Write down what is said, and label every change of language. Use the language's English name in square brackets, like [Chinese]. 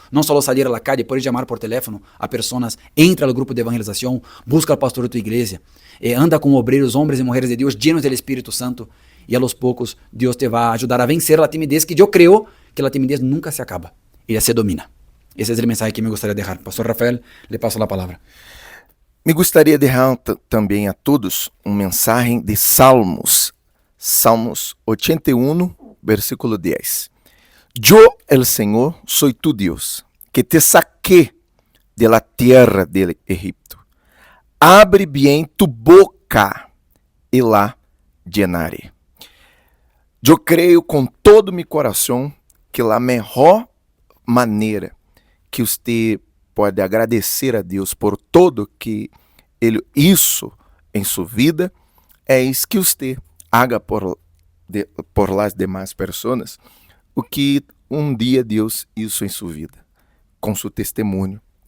[Spanish] No solo salir a la calle, puedes llamar por teléfono a personas. Entra al grupo de evangelización, busca al pastor de tu iglesia. Anda con obreros, hombres y mujeres de Dios llenos del Espíritu Santo. Y a los pocos Dios te va a ayudar a vencer la timidez, que yo creo que la timidez nunca se acaba. Ella se domina. Ese es el mensaje que me gustaría dejar. Pastor Rafael, le paso la palabra. [Portuguese] Me gostaria de dejar também a todos mensagem de Salmos. Salmos 81, versículo 10. [Spanish] Yo, el Señor, soy tu Dios, que te saqué de la tierra de Egipto. Abre bien tu boca e la llenaré. [Portuguese] Eu creio com todo meu coração que a melhor maneira que você pode agradecer a Deus por tudo que Ele hizo em sua vida é que você [Spanish] haga por las demás [Portuguese] pessoas o que dia Deus hizo em sua vida, com seu testemunho.